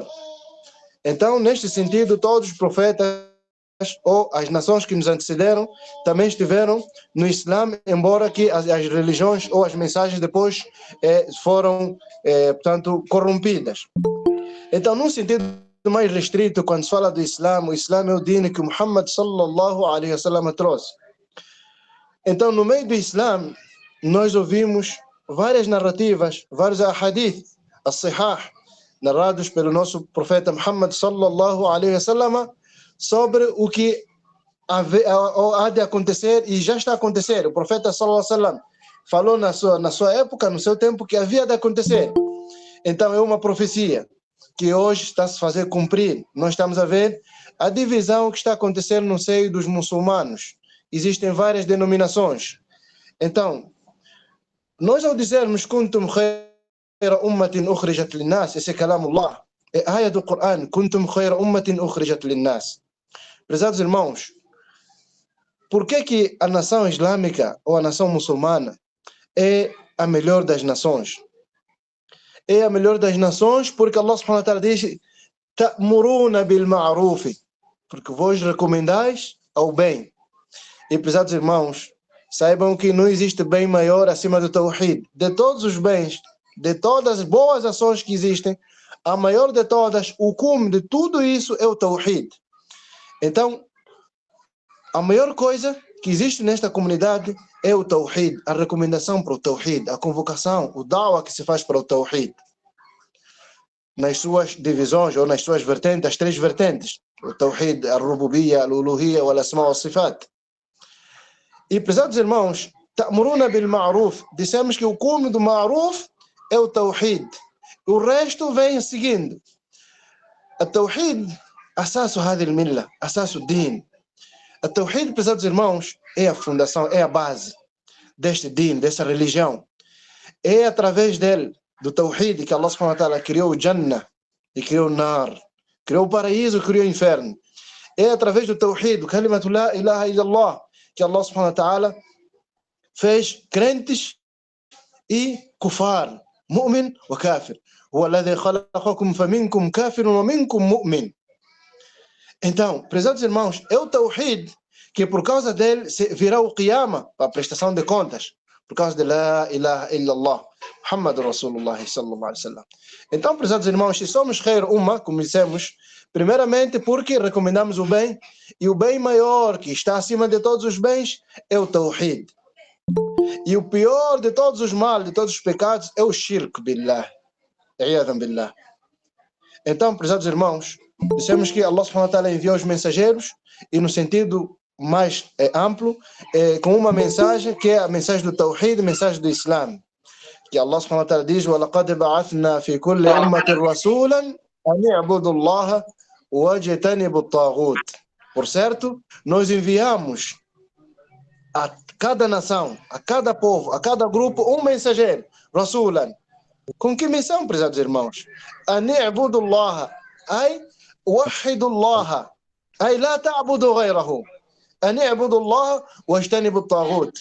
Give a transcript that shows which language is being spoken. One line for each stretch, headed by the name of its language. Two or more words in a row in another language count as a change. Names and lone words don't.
Portuguese: Então, neste sentido, todos os profetas ou as nações que nos antecederam também estiveram no Islã, embora que as religiões ou as mensagens depois foram, portanto, corrompidas. Então, num sentido mais restrito, quando se fala do Islã, o Islã é o dino que Muhammad
Arabic: صلى الله عليه وسلم
Portuguese: trouxe. Então, no meio do Islã, nós ouvimos várias narrativas, vários
Arabic: أحاديث، الصحاح,
Portuguese: narrados pelo nosso profeta Muhammad
Arabic: صلى الله عليه وسلم,
Portuguese: sobre o que há de acontecer e já está a acontecer. O profeta
Arabic: صلى الله عليه وسلم
Portuguese: falou na sua época, no seu tempo, que havia de acontecer. Então, é uma profecia que hoje está a se fazer cumprir. Nós estamos a ver a divisão que está acontecendo no seio dos muçulmanos. Existem várias denominações. Então, nós ao dizermos
Arabic: كنتم خير أمة أخرجت للناس,
Portuguese: esse é kalamullah, é a ayah do Coran,
Arabic: كنتم خير أمة أخرجت للناس.
Portuguese: Prezados irmãos, por que a nação islâmica ou a nação muçulmana é a melhor das nações? É a melhor das nações porque
Arabic: الله سبحانه وتعالى
Portuguese: diz
Arabic: تأمرون بالمعروف,
Portuguese: porque vós recomendais ao bem. E, prezados irmãos, saibam que não existe bem maior acima do Tawhid. De todos os bens, de todas as boas ações que existem, a maior de todas, o cume de tudo isso é o Tawhid. Então, a maior coisa que existe nesta comunidade é o Tawhid, a recomendação para o Tawhid, a convocação, o da'wah que se faz para o Tawhid. Nas suas divisões ou nas suas vertentes, as três vertentes, o Tawhid, a Rububiyya, a Uluhiyya ou a
Arabic: الأسماء والصفات.
Portuguese: E, prezados irmãos,
Arabic: تأمرون بالمعروف,
Portuguese: dissemos que o cume do ma'ruf é o Tawhid. O resto vem seguindo.
Arabic: O توحيد، أساس هذه الملة، أساس الدين.
Portuguese: O Tawhid, prezados irmãos, é a fundação, é a base deste din, dessa religião. É através dele, do Tawhid, que
Arabic: الله سبحانه وتعالى
Portuguese: criou o Jannah e criou o Nar, criou o paraíso, criou o inferno. É através do Tawhid, do
Arabic: كلمة لا إله إلا الله,
Portuguese: que
Arabic: الله سبحانه وتعالى
Portuguese: fez crentes e kufar,
Arabic: مؤمن وكافر. هو الذي خلقكم فمنكم كافر ومنكم مؤمن.
Portuguese: Então, prezados irmãos, é o Tawhid que por causa dele virá o Qiyamah, a prestação de contas, por causa de
Arabic: لا إله إلا الله، محمد رسول الله صلى الله عليه وسلم.
Portuguese: Então, prezados irmãos, se somos
Arabic: خير أمة,
Portuguese: como dissemos, primeiramente porque recomendamos o bem, e o bem maior que está acima de todos os bens é o Tawhid. E o pior de todos os males, de todos os pecados, é o
Arabic: شرك بالله.
Portuguese: Billah. Então, prezados irmãos, dissemos que
Arabic: الله سبحانه وتعالى
Portuguese: enviou os mensageiros e no sentido mais amplo, com uma mensagem que é a mensagem do Tawhid, a mensagem do Islam.
Arabic: Que الله سبحانه وتعالى diz: وَلَقَدْ بَعَثْنَا فِي كُلِّ أُمَّةٍ رَسُولًا أَنِ اعْبُدُوا اللَّهَ وَاجْتَنِبُوا الطَّاغُوتَ.
Portuguese: Por certo, nós enviamos a cada nação, a cada povo, a cada grupo, um mensageiro, Rasulan. Com que missão, prezados irmãos?
Arabic: أَنِ اعْبُدُوا اللَّهَ أي وحدوا الله أي لا تعبدوا غيره أن اعبدوا الله واجتنبوا الطاغوت.